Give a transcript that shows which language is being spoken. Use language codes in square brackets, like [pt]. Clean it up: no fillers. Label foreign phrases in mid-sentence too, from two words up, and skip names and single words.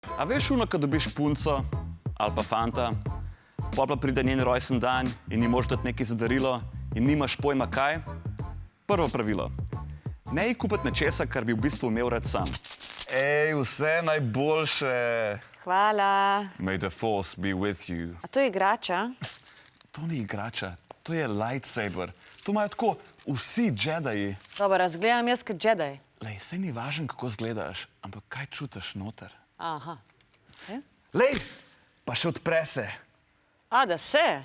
[sl] A veš uno, ko dobiš punco ali pa fanta, pol pa pride njen rojsten dan in ni mož dati nekaj za darilo in nimaš pojma kaj? Prvo pravilo. Ne ji kupiti nečesa, kar bi v bistvu imel rad sam. Ej, vse najboljše. Hvala. [en] May the force be with you. [sl] A to je igrača? To ni igrača, to je lightsaber. To imajo tako vsi Jedi. Dobro, razgledam jaz kot Jedi. Lej, saj ni važno, kako izgledaš, ampak kaj čutiš noter. Aha. Lej, pa še odpre se. A, da se?